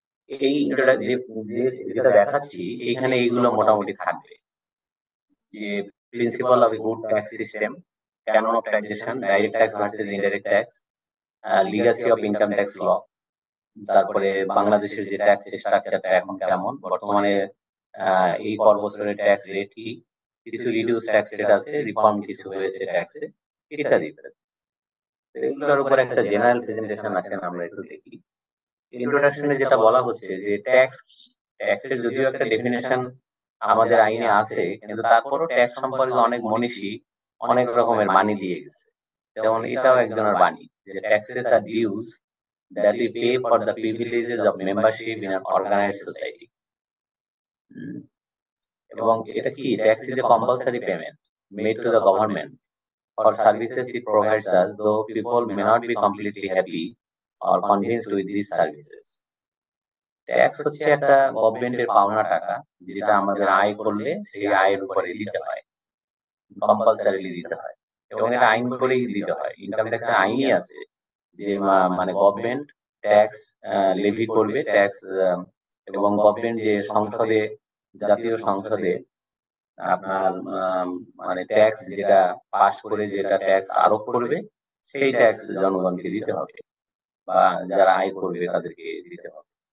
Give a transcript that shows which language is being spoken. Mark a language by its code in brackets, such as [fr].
[bn] এই যেটা দেখাচ্ছি এইখানে এইগুলো মোটামুটি থাকবে, যে principal of good tax system, Canon of taxation, direct tax versus indirect tax, Legacy of income tax ল, তারপরে বাংলাদেশের যে ট্যাক্স স্ট্রাকচারটা এখন কেমন বর্তমানে, এই কর বছরের ট্যাক্স রেট কি, কিছু রিডিউস ট্যাক্স রেট আছে, রিফর্ম কিছু হয়েছে ট্যাক্সে, ইত্যাদি ইত্যাদি। এগুলোর উপর একটা জেনারেল প্রেজেন্টেশন আছে, আমরা একটু দেখি। ইন্ট্রোডাকশনে যেটা বলা হচ্ছে যে ট্যাক্স, ট্যাক্সের যদিও একটা ডেফিনেশন আমাদের আইনে আছে, কিন্তু তারপরও ট্যাক্স সম্পর্কে অনেক মনীষী অনেক রকমের বাণী দিয়ে গেছে। যেমন এটাও একজনের বাণী, যে [en] Taxes are dues that we pay for the privileges of membership in an organized society. [bn] এবং এটা কি, [en] Tax is a compulsory payment made to the government for services it provides us, though people may not be completely happy or convinced with these services. [bn] Tax হচ্ছে একটা গভর্নমেন্টের পাওনা টাকা, যেটা আমাদের আয় করলে সেই আয়ের উপরে দিতে হয়, কম্পালসারিলি দিতে হয়, এবং এটা আইন করেই দিতে হয়। ইনকাম ট্যাক্সের আইনই আছে যে মানে গভর্নমেন্ট ট্যাক্স লেভি করবে, ট্যাক্স, এবং গভর্নমেন্ট যে সংসদে, জাতীয় সংসদে আপনার মানে ট্যাক্স যেটা পাস করে, যেটা ট্যাক্স আরোপ করবে, সেই ট্যাক্স জনগণকে দিতে হবে, বা যারা আয় করবে তাদেরকে দিতে হবে।